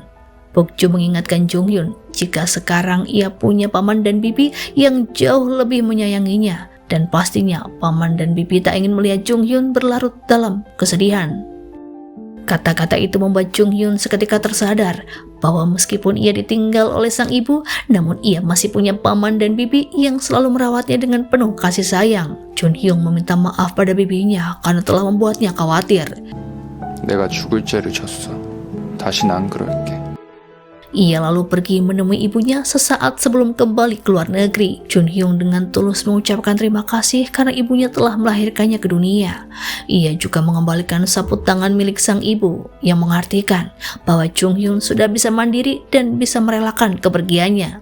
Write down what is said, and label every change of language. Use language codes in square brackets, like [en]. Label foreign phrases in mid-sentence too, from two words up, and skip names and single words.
[id] Bok Joo mengingatkan Chung Hyun jika sekarang ia punya paman dan bibi yang jauh lebih menyayanginya, dan pastinya paman dan bibi tak ingin melihat Chung Hyun berlarut dalam kesedihan. Kata-kata itu membuat Chung Hyun seketika tersadar bahwa meskipun ia ditinggal oleh sang ibu, namun ia masih punya paman dan bibi yang selalu merawatnya dengan penuh kasih sayang. Chun Hyung meminta maaf pada bibinya karena telah membuatnya khawatir. [ko] 내가 죽을 죄를 졌어. 다신 안 그럴게. [id] Ia lalu pergi menemui ibunya sesaat sebelum kembali ke luar negeri. Chun Hyung dengan tulus mengucapkan terima kasih karena ibunya telah melahirkannya ke dunia. Ia juga mengembalikan saput tangan milik sang ibu yang mengartikan bahwa Chung Hyun sudah bisa mandiri dan bisa merelakan kepergiannya.